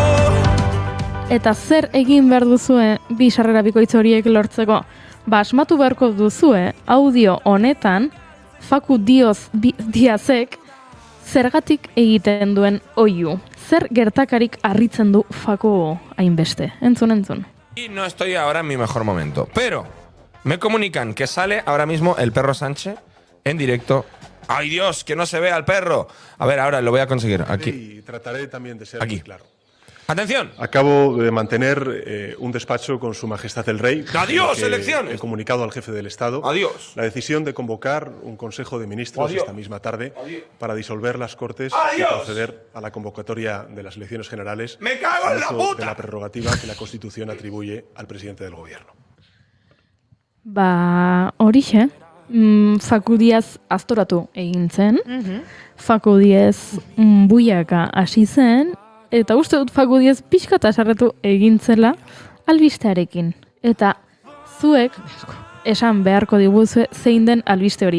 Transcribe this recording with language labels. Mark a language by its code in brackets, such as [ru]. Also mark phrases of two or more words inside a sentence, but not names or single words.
[eu] Eta zer egin behar duzue bi sarrera bikoitz horiek lortzeko? Asmatu beharko duzue audio honetan Faku Diazek zergatik egiten duen oihu. Zer gertakarik harritzen du Faku hainbeste? Entzun. [es] Y no estoy ahora en mi mejor momento, pero me comunican que sale ahora mismo el perro Sánchez en directo. ¡Ay, Dios! ¡Que no se vea al perro! A ver, ahora lo voy a conseguir. Aquí. Y trataré también de ser Aquí. muy claro. Atención. Acabo de mantener un despacho con Su Majestad el Rey. ¡Adiós, elecciones! He comunicado al jefe del Estado ¡Adiós! la decisión de convocar un Consejo de Ministros ¡Adiós! esta misma tarde para disolver las Cortes ¡Adiós! y proceder a la convocatoria de las elecciones generales. ¡Me cago en la uso puta! de la prerrogativa que la Constitución atribuye al presidente del Gobierno. [eu] Horixe, Faku Diaz aztoratu egin zen, Faku Diaz buiaka hasi zen, eta uste dut Faku Diaz pixka eta sarretu egin zela albistearekin. Eta zuek esan beharko diguzue zein den albiste hori.